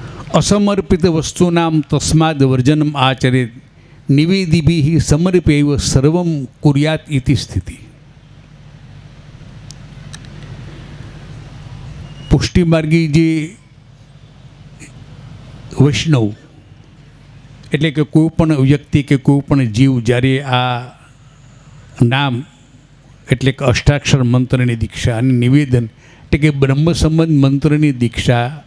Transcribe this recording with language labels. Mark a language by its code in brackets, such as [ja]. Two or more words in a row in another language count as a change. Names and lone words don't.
[sa] असमर्पित वस्तूनां तस्माद् वर्जनम् आचरेत् निवेदिभिः समर्प्यैव सर्वं कुर्यात् इति स्थिति। [gu] પુષ્ટિમાર્ગી જે વૈષ્ણવ એટલે કે કોઈ પણ વ્યક્તિ કે કોઈ પણ જીવ જ્યારે આ નામ એટલે કે અષ્ટાક્ષર મંત્રની દીક્ષા અને નિવેદન એટલે કે બ્રહ્મ સંબંધ મંત્રની દીક્ષા